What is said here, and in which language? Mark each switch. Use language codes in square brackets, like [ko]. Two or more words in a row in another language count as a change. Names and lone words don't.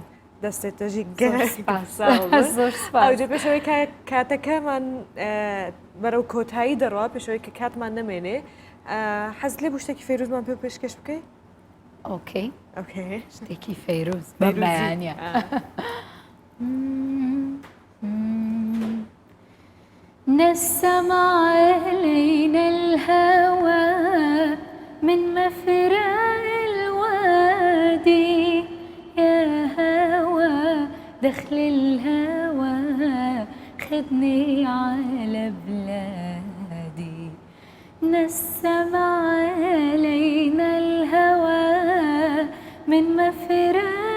[ckb] دەستێتەژی پێشەوەی کاتەکەمان بەرەو کۆتایی دەڕوا پێشەوەی کە کاتمان نەمێنێ حەز لێ بوو شتێکی فەیروزمان پێ پێشکەش بکەیت؟ ئۆکەی شتێکی فەیروز بەیانە [ar] نسمع علينا الهوى من مفرع الوادي يا هوى دخل الهوى خدني على بلادي نسم علينا الهوى من مفرع